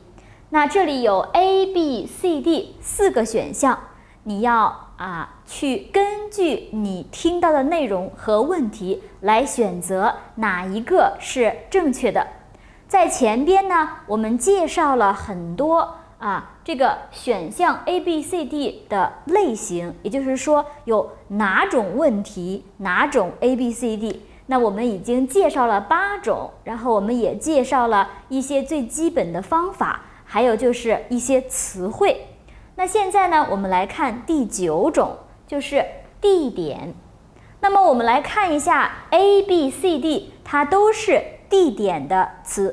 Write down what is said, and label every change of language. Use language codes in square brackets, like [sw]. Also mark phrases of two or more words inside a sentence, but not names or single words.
[zh] 那這裡有 A、B、C、D 4個選項，你要去根據你聽到的內容和問題來選擇哪一個是正確的。在前邊呢，我們介紹了很多這個選項 A、B、C、D 的類型，也就是說有哪種問題，哪種 A、B、C、D。那我們已經介紹了8種，然後我們也介紹了一些最基本的方法，還有就是一些詞彙。那現在呢，我們來看第9種，就是地點。那麼我們來看一下 A、B、C、D， 它都是地點的詞。